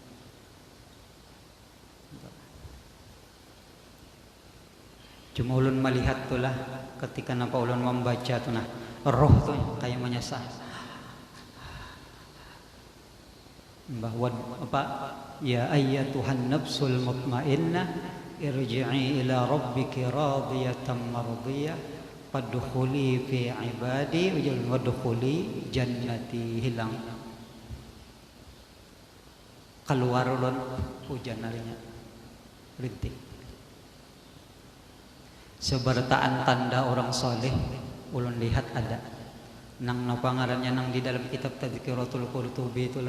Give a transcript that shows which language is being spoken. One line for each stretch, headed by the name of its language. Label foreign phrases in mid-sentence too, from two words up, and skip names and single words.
Banjar: Cuma ulun melihat tuh lah ketika napa ulun membaca tuh nah roh tuh kayak menyesal. Bahwa apa?
Arabic: يا أيتها النفس المطمئنة ارجعي إلى ربك راضية مرضية فادخلي في عبادي وادخلي جنتي.
Banjar: Hilang. Keluar ulun hujan harinya. Rintik. Sebertaan tanda orang soleh ulun lihat ada. Nang napa ngarannya nang di dalam kitab Tadzkiratul Qurtubi itulah.